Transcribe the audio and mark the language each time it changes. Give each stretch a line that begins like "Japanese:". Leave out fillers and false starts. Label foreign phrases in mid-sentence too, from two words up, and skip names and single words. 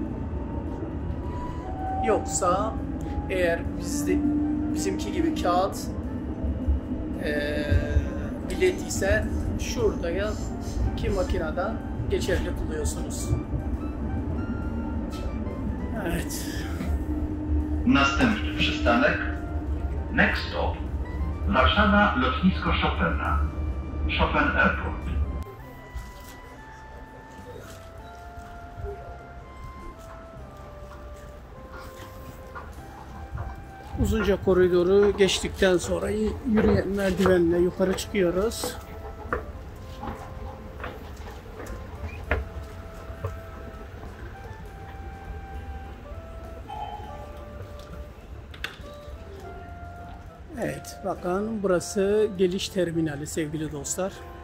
Turkish: Yoksa eğer bizimki gibi kağıt bilet ise şuradaki makineden geçerli kılıyorsunuz. Evet.
Polish: Następny przystanek
English: Next Stop
Polish: Warszawa Lotnisko Chopina Chopin Airport.
Turkish: Uzunca koridoru geçtikten sonra yürüyen merdivenle yukarı çıkıyoruz. Evet, bakın burası geliş terminali sevgili dostlar.